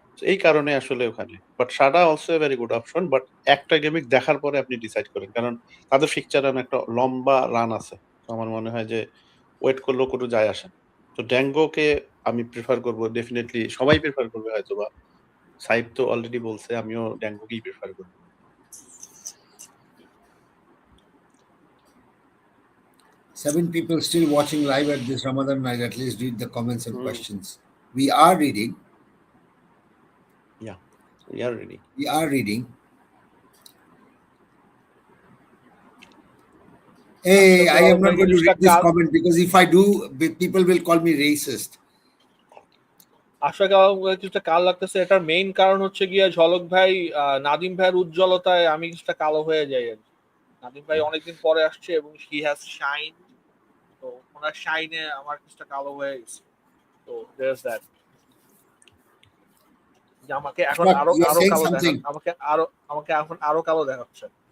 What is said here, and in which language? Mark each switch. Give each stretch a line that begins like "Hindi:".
Bangla: এই কারণে আসলে ওখানে,
English: but সাডা also a very good option,
Bangla: but একটা গেমিং দেখার পরে আপনি ডিসাইড করেন, কারণ তাদের ফিকচারে একটা লম্বা রান আছে। তো আমার মনে হয় যে ওয়েট করলেও কোনো যায় আসে না। তো ড্যাঙ্গোকে আমি প্রিফার করবো ডেফিনেটলি, সবাই প্রিফার করবে হয়তো, বা সাইব তো অলরেডি বলছে, আমিও ড্যাঙ্গোকেই প্রিফার করবো।
English: Seven people still watching live at this Ramadan night. At least read the comments and questions. We are reading. Yeah, we are ready. We are reading. Hey, I am not going to read this comment because if I do, people will call me racist.
Bangla: আশাকে কিছুটা কালো লাগতেছে, এটার main কারণ হচ্ছে গিয়া ঝলক ভাই, নাদিম ভাইয়ের উজ্জ্বলতায় আমি কিছুটা কালো হয়ে যাই আর কি। নাদিম ভাই অনেকদিন পরে আসছে এবং
English: he has shine,
Bangla: তো ওনার শাইনে আমার কিছুটা কালো হয়ে গেছে। তো
English: there's that,
Bangla: যে আমাকে এখন আরো কালো দেখাচ্ছে, আমাকে এখন আরো কালো দেখাচ্ছে।